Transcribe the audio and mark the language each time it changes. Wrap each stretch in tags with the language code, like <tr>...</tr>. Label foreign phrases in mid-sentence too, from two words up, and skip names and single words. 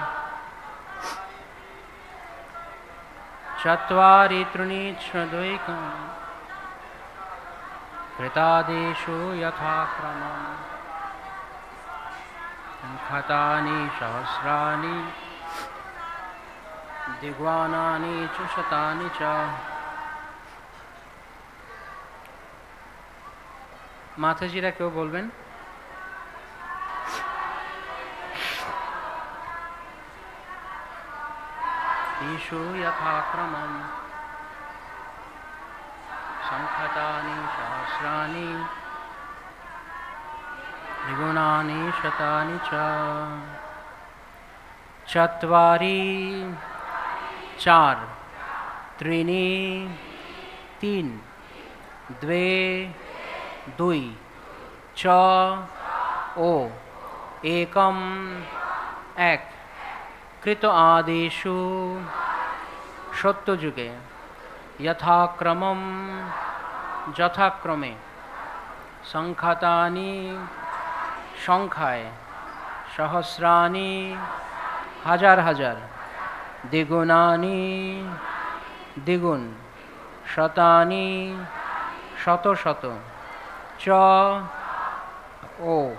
<sa>চত্বারি ত্রিণি দ্বৈকম কৃতাদিষু যথাক্রমম সংখ্যাতানি সহস্রাণি দ্বিগুণানি চ শতানি চ।</sa> <bn>মাতাজিরা কেউ বলবেন?</bn> <sa>ईशु यथाक्रमं संख्यातानि सहस्राणि द्विगुणानि शतानि च चत्वारि 4 त्रीणि 3 द्वे 2 च ओ एकम 1 কৃত আদিষু</sa> <bn>সত্যযুগে যথাক্রমম যথাক্রমে সংখ্যাতানি সংখ্যায় সহস্রাণি হাজার হাজার দ্বিগুণানি দ্বিগুণ শতানি শত শত চ ও।</bn>